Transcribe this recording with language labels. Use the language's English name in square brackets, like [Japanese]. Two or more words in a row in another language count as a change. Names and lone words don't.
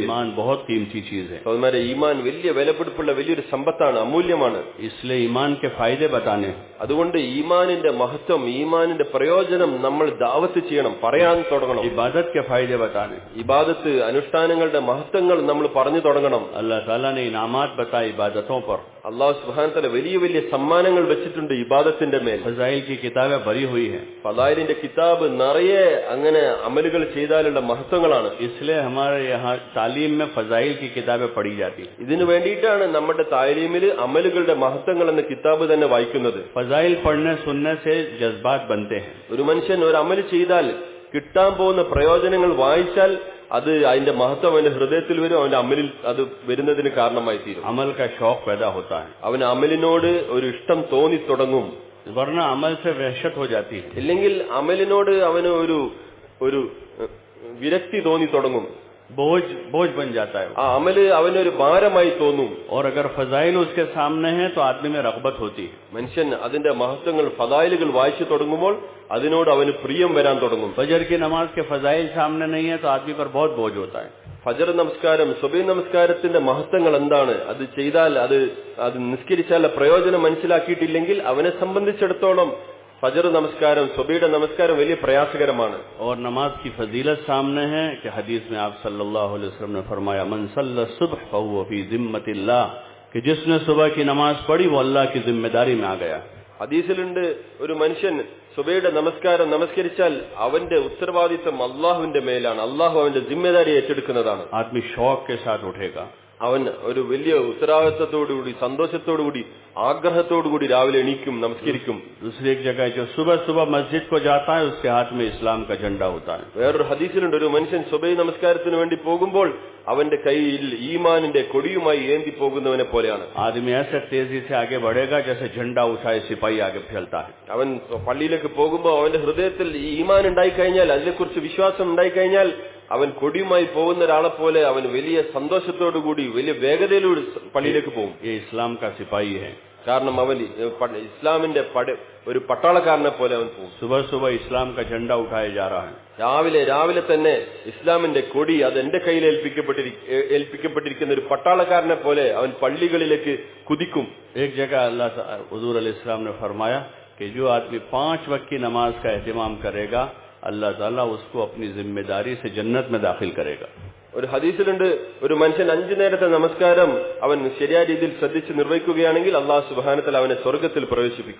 [Hindi] ईमान बहुत कीमती चीज है. [Malayalam] സഹോദരന്മാരെ, ഈമാൻ വലിയ വിലപിടിപ്പുള്ള വലിയൊരു സമ്പത്താണ്, അമൂല്യമാണ്. [Hindi] इसलिए ईमान के फायदे बताने, [Malayalam] അതുകൊണ്ട് ഈമാനിന്റെ മഹത്വം, ഈമാനിന്റെ പ്രയോജനം നമ്മൾ ദാവത്ത് ചെയ്യണം, പറയാൻ തുടങ്ങണം. [Hindi] इबादत के फायदे बताने, [Malayalam] ഇബാദത്ത്, അനുഷ്ഠാനങ്ങളുടെ മഹത്വങ്ങൾ നമ്മൾ പറഞ്ഞു തുടങ്ങണം. [Hindi] अल्लाह ताला ने इनामात बताए इबादतों पर. [Arabic] الله سبحانه تعالى [Malayalam] വലിയ വലിയ സമ്മാനങ്ങൾ വെച്ചിട്ടുണ്ട് ഇബാദത്തിന്റെ മേൽ. [Hindi] फजाइल की किताबें भरी हुई है. [Malayalam] ഫളായിലിന്റെ കിതാബ് നിറയെ അങ്ങനെ അമലുകൾ ചെയ്താലുള്ള മഹത്വങ്ങളാണ്. [Hindi] इसलिए हमारे यहाँ तालीम में फजाइल की किताबें पढ़ी जाती है. [Malayalam] ഇതിനു വേണ്ടിയിട്ടാണ് നമ്മുടെ താലീമിൽ അമലുകളുടെ മഹത്വങ്ങൾ എന്ന കിതാബ് തന്നെ വായിക്കുന്നത്. [Hindi] फजाइल पढ़ने सुनने से जज्बात बनते हैं. [Malayalam] ഒരു മനുഷ്യൻ ഒരു അമല് ചെയ്താൽ കിട്ടാൻ പോകുന്ന പ്രയോജനങ്ങൾ വായിച്ചാൽ അത് അതിന്റെ മഹത്വം അവന്റെ ഹൃദയത്തിൽ വരും, അവന്റെ അമലിൽ അത് വരുന്നതിന് കാരണമായി തീരും. [Hindi] अमल का शौक पैदा होता है. [Malayalam] അവന് അമലിനോട് ഒരു ഇഷ്ടം തോന്നി തുടങ്ങും. [Hindi] वरना अमल से वहशत हो जाती है. [Malayalam] ഇല്ലെങ്കിൽ അമലിനോട് അവന് ഒരു വിരക്തി തോന്നി തുടങ്ങും. [Hindi] बोझ बन जाता है. [Malayalam] ആ അമല് അവനൊരു ഭാരമായി തോന്നും. [Hindi] और अगर फजाइल उसके सामने है तो आदमी में रगबत होती है. [Malayalam] മനുഷ്യൻ അതിന്റെ മഹത്വങ്ങൾ, ഫദായിലുകൾ വായിച്ചു തുടങ്ങുമ്പോൾ അതിനോട് അവന് പ്രിയം വരാൻ തുടങ്ങും. [Hindi] फजर की नमाज के फजाइल सामने नहीं है तो आदमी पर बहुत बोझ होता है. [Malayalam] ഫജർ നമസ്കാരം, സുബഹി നമസ്കാരത്തിന്റെ മഹത്വങ്ങൾ എന്താണ്, അത് ചെയ്താൽ അത് നിസ്കരിച്ചാൽ പ്രയോജനം മനസ്സിലാക്കിയിട്ടില്ലെങ്കിൽ അവനെ സംബന്ധിച്ചിടത്തോളം ഫജർ നമസ്കാരം, സുബഹിയുടെ നമസ്കാരം വലിയ പ്രയാസകരമാണ്. [Hindi] और नमाज की फजीलत सामने है कि हदीस में आप [Arabic] صلى الله عليه وسلم [Hindi] ने फरमाया, [Arabic] من صلى الصبح فهو في ذمة الله, [Hindi] कि जिसने सुबह की नमाज पढ़ी वो अल्लाह की जिम्मेदारी में आ गया. [Malayalam] ഹദീസിലുണ്ട്, ഒരു മനുഷ്യൻ സുബഹിയുടെ നമസ്കാരം നമസ്കരിച്ചാൽ അവന്റെ ഉത്തരവാദിത്വം അള്ളാഹുവിന്റെ മേലാണ്, അള്ളാഹു അവന്റെ ജിമ്മേദാരി ഏറ്റെടുക്കുന്നതാണ്. [Hindi] आदमी शौक के साथ उठेगा. [Malayalam] അവൻ ഒരു വലിയ ഉത്തരവാദിത്വത്തോടുകൂടി, സന്തോഷത്തോടുകൂടി, ആഗ്രഹത്തോടുകൂടി രാവിലെ എണീക്കും, നമസ്കരിക്കും. [Hindi] दूसरी एक जगह जो सुबह सुबह मस्जिद को जाता है उसके हाथ में इस्लाम का झंडा होता है. [Malayalam] വേറൊരു ഹദീസിലുണ്ട്, ഒരു മനുഷ്യൻ സുബഹി നമസ്കാരത്തിന് വേണ്ടി പോകുമ്പോൾ അവന്റെ കയ്യിൽ ഈമാനിന്റെ കൊടിയുമായി ഏന്തി പോകുന്നവനെ പോലെയാണ്. [Hindi] आदमी ऐसे तेजी से आगे बढ़ेगा जैसे झंडा उठाए सिपाही आगे फैलता है. [Malayalam] അവൻ പള്ളിയിലേക്ക് പോകുമ്പോൾ അവന്റെ ഹൃദയത്തിൽ ഈ ഈമാൻ ഉണ്ടായിക്കഴിഞ്ഞാൽ, അതിനെക്കുറിച്ച് വിശ്വാസം ഉണ്ടായിക്കഴിഞ്ഞാൽ അവൻ കൊടിയുമായി പോകുന്ന ഒരാളെ പോലെ അവൻ വലിയ സന്തോഷത്തോടുകൂടി, വലിയ വേഗതയിലൂടെ പള്ളിയിലേക്ക് പോകും. [Hindi] ये इस्लाम का सिपाही है. [Malayalam] കാരണം അവൻ ഇസ്ലാമിന്റെ ഒരു പട്ടാളക്കാരനെ പോലെ അവൻ പോകും. [Hindi] सुबह सुबह इस्लाम का झंडा उठाया जा रहा है. [Malayalam] രാവിലെ തന്നെ ഇസ്ലാമിന്റെ കൊടി അത് എന്റെ കയ്യിൽ ഏൽപ്പിക്കപ്പെട്ടിരിക്കുന്ന ഒരു പട്ടാളക്കാരനെ പോലെ അവൻ പള്ളികളിലേക്ക് കുതിക്കും. [Hindi] एक जगह अल्लाह हुजूर अलैहिस्सलाम ने फरमाया कि जो आदमी 5 वक्त की नमाज का एहतिमाम करेगा अल्लाह ताला उसको अपनी जिम्मेदारी से जन्नत में दाखिल करेगा. [Malayalam] ഒരു ഹദീസിലുണ്ട്, ഒരു മനുഷ്യൻ 5 നേരത്തെ നമസ്കാരം അവൻ ശരിയായ രീതിയിൽ ശ്രദ്ധിച്ച് നിർവഹിക്കുകയാണെങ്കിൽ [Arabic] الله سبحانه و تعالى [Malayalam] അവനെ സ്വർഗ്ഗത്തിൽ പ്രവേശിപ്പിക്കും.